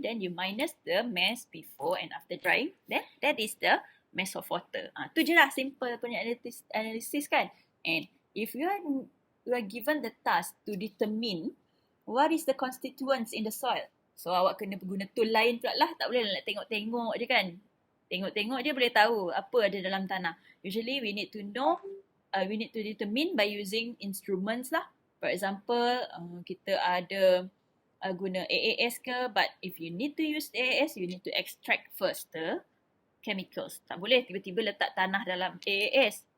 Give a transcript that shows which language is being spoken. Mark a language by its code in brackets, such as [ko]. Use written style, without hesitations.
[en] Then you minus the mass before and after drying. Then that is the mass of water. [ms] Tu je lah simple punya analysis kan. [en] And if you are given the task to determine what is the constituents in the soil. [ms] So, awak kena guna tool lain pula lah. Tak boleh nak tengok-tengok je kan. Tengok-tengok je boleh tahu apa ada dalam tanah. [en] Usually we need to know, we need to determine by using instruments lah. For example, [ms] kita ada guna AAS ke, [en] but if you need to use AAS, you need to extract first the chemicals. [ms] Tak boleh tiba-tiba letak tanah dalam AAS.